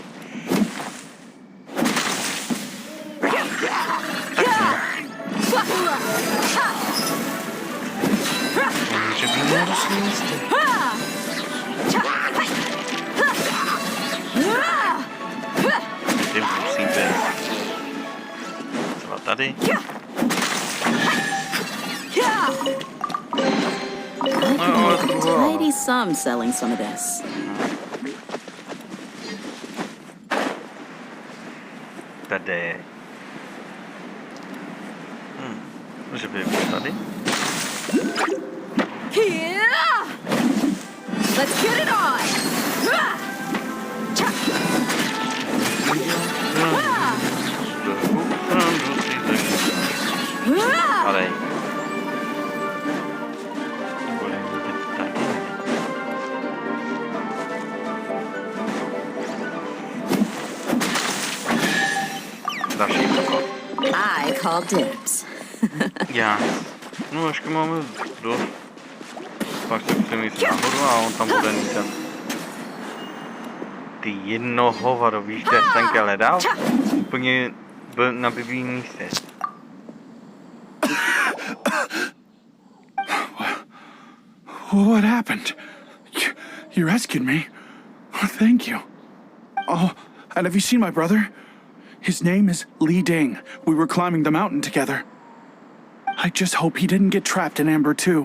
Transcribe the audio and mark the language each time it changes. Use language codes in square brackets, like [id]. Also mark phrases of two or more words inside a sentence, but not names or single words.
[cs] Může být na různých místech. Ty musí být. Třeba tady. Mighty some selling some of this. Tady. Může být tady. [en] Let's get it on! [cs] Ale. [en] I call dibs. [cs] Já. No, ještě máme dost. Pak se musím jít nahoru a on tam bude nítat. Ty jedno hovado, víš, kde ten kele dal? Úplně na blbý místě. [en] What happened? You rescued me. Oh, thank you. Oh, and have you seen my brother? His name is Li Ding. We were climbing the mountain together. I just hope he didn't get trapped in amber too.